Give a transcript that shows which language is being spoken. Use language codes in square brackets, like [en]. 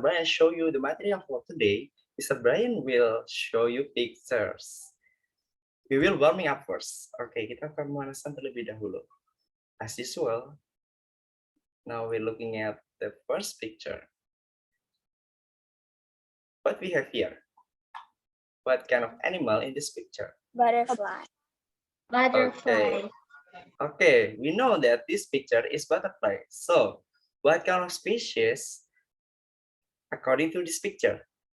[en] Brian show you the material for today, Mr. Brian will show you pictures. We will warming up first. [id] Oke, kita akan pemanasan terlebih dahulu. [en] As usual, now we're looking at the first picture. What we have here? What kind of animal in this picture? Butterfly. Okay, we know that this picture is butterfly. So, what kind of species according to this picture?